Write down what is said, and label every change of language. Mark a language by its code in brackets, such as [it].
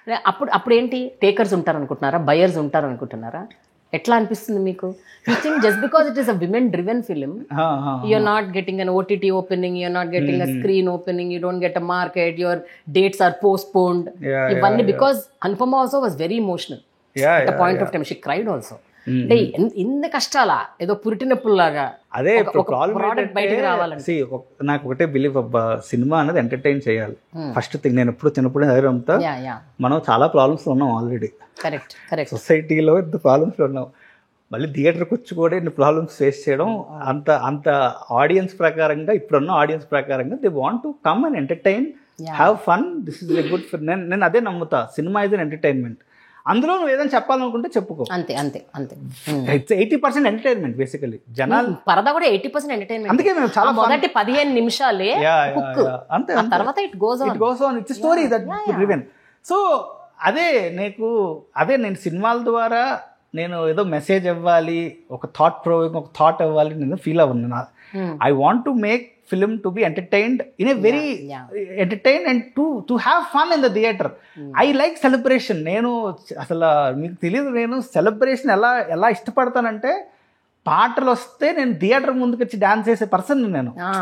[te] అప్పుడు ఏంటి, టేకర్స్ ఉంటారు అనుకుంటున్నారా, బయర్స్ ఉంటారు అనుకుంటున్నారా? ఎట్లా అనిపిస్తుంది మీకు? [en] You think just because it is a women driven film, you're not getting an OTT opening, you're not getting a screen opening, you don't get a market, your dates are postponed. [te] Ivanni [en] because Anupama also was very emotional at a point of time. She cried also. [te] అంటే ఇన్ని కష్టాలా, ఏదో పురిటినప్పుల్లాగా అదే product బయటకు రావాలంటే. నాకు ఒకటే believe అబ్బా, cinema అనేది ఎంటర్టైన్ చేయాలి ఫస్ట్ థింగ్. నేను ఎప్పుడు చిన్నప్పుడు చదివంతా మనం చాలా ప్రాబ్లమ్స్ ఉన్నాం ఆల్రెడీ. [en] Correct. [te] సొసైటీలో ఇంత ప్రాబ్లమ్స్ ఉన్నాం, మళ్ళీ థియేటర్కి వచ్చి కూడా ఇన్ని ప్రాబ్లమ్స్ ఫేస్ చేయడం. అంత ఆడియన్స్ ప్రకారంగా, ఇప్పుడున్న ఆడియన్స్ ప్రకారంగా [en] They want to come and entertain, have fun, this is a good film. [te] నేను అదే నమ్ముతా, సినిమా [en] Is an entertainment. [te] అందులో నువ్వు ఏదైనా చెప్పాలనుకుంటే చెప్పుకో. అంతే. [en] It's 80% entertainment basically. [te] జనాలు పరదా కూడా 80% ఎంటర్టైన్మెంట్. అందుకే మేము చాలా మొదటి 15 నిమిషాలే అంతే, తర్వాత [en] It goes on. It's story that driven. [te] So అదే నేను సినిమాల ద్వారా నేను ఏదో మెసేజ్ ఇవ్వాలి, ఒక థాట్ ప్రొవోకింగ్, ఒక థాట్ ఇవ్వాలి నేను ఫీల్ అవ్వను. [en] I want to make film to be entertained in a very entertained and to have fun in the theater. I like celebration. [te] నేను అసలు మీకు తెలియదు, నేను సెలబ్రేషన్ ఎలా ఇష్టపడతానంటే, పాటలు వస్తే నేను థియేటర్ ముందుకు వచ్చి డాన్స్ చేసే పర్సన్ నేను.